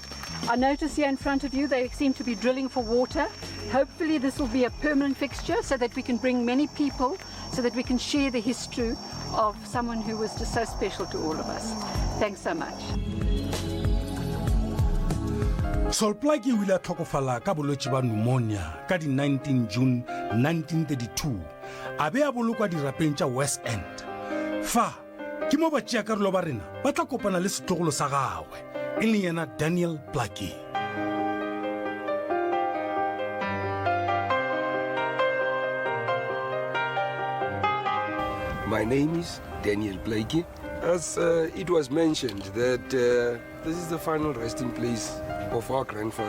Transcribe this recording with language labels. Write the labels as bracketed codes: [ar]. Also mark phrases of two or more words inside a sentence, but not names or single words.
[en] I notice here in front of you they seem to be drilling for water. Hopefully this will be a permanent fixture so that we can bring many people, so that we can share the history of someone who was just so special to all of us. Thanks so much. [tn] Sol Plaatje o ile a tlhokofala ka bolwetse ba pneumonia ka di 19 June 1932 a be a bolokwa dirapeng tša West End. Fa ke mo batšeakarolo ba rena ba tla kopana le setlogolo sa gagwe e leng yena Daniel Plaatje. [en] My name is Daniel Plaatje. As it was mentioned that this is the final resting place of our grandfather.